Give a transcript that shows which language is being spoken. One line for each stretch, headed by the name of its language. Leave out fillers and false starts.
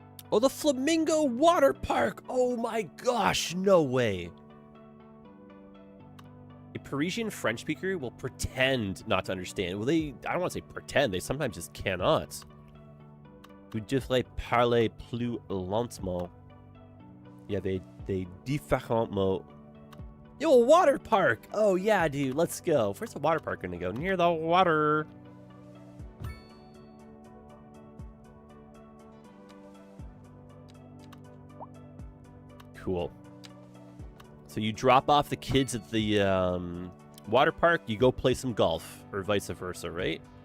English: Oh, the Flamingo Water Park! Oh my gosh, no way. A Parisian French speaker will pretend not to understand. Well, I don't want to say pretend, they sometimes just cannot.
French: Vous devrez parler plus lentement. Il y avait des différents mots.
English: Yo, a water park! Oh yeah, dude, let's go. Where's the water park gonna go? Near the water. Cool. So you drop off the kids at the water park, you go play some golf, or vice versa, right?